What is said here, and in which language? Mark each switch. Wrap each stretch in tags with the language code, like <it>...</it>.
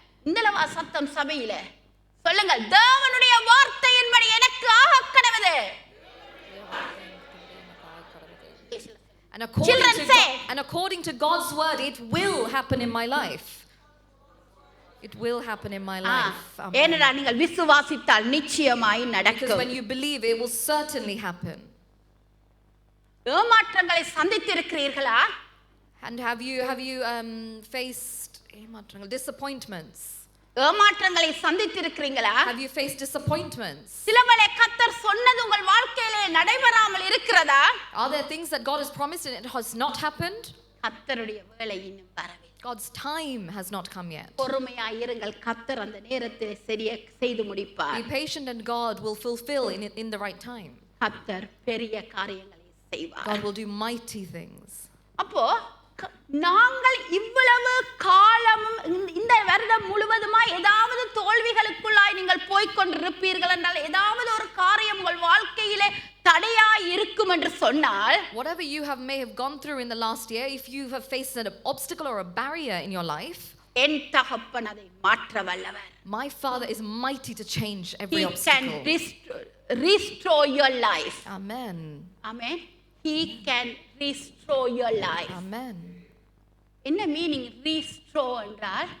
<ta>இந்தளவா சத்தம் சபையில சொல்லுங்கள், தேவனுடைய வார்த்தையின்படி எனக்கு ஆக கடவுளே.</ta> <en>And according to God's word, it will happen in my life. It will happen in my life.</en> <ta>ஏனென்றா நீங்கள் விசுவாசித்தால் நிச்சயமாய்</ta> <en>Because</en> <ta>நடக்கும்.</ta> <en>when you believe, it will certainly happen.</en> <ta>ஏமாற்றங்களை சந்தித்திருக்கிறீர்களா?</ta> <en>And have you faced disappointments?</en> <ta>ஏமாற்றங்களை சந்தித்திருக்கிறீங்களா?</ta> <en>Have you faced disappointments?</en> <ta>சிலவேளை கர்த்தர் சொன்னது உங்கள் வாழ்க்கையிலே நடைபெறாமல் இருக்கிறதா?</ta> <en>Are there things that God has promised and it has not happened?</en> <ta>கர்த்தருடைய வேளை இன்னும் வரவில்லை.</ta> <en>God's time has not come yet.</en> <ta>பொறுமையாய் இருங்கள், கர்த்தர் அந்த நேரத்தில் சரியாக செய்து முடிப்பார்.</ta> <en>Be patient and God will fulfill in the right time.</en> <ta>கர்த்தர் பெரிய காரியங்களை செய்வார்.</ta> <en>God will do mighty things.</en> <ta>அப்போ நாங்கள் இவ்வளவு காலமும் இந்த வருடம் முழுவதுமாய் ஏதாவது தோல்விகளுக்குள்ளாய் நீங்கள் போய்க்கொண்டிருப்பீர்கள் என்றால், ஏதாவது ஒரு காரியம் உங்கள் வாழ்க்கையிலே தடையாய் இருக்கும் என்று சொன்னால்,</ta> <en>whatever you may have gone through in the last year, if you have faced an obstacle or a barrier in your life,</en> <ta>என் தகப்பன் அதை மாற்ற வல்லவர்.</ta> <en>my Father is mighty to change every He obstacle. can restore your life. Amen. Amen. He can restore your life. Amen.</en> <ta>என்ன meaning restore என்றால்?</ta>